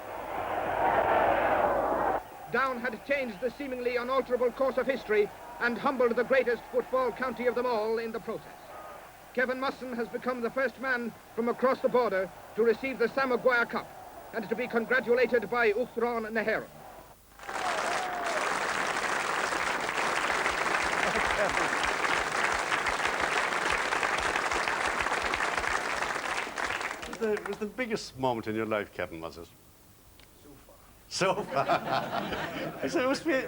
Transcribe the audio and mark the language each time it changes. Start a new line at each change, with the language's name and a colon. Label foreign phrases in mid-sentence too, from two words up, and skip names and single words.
English: Down had changed the seemingly unalterable course of history and humbled the greatest football county of them all in the process. Kevin Musson has become the first man from across the border to receive the Sam Maguire Cup and to be congratulated by
Irish: Uachtaráin na hÉireann.
English: It was the biggest moment in your life, Kevin, was it? So far. I said it must be.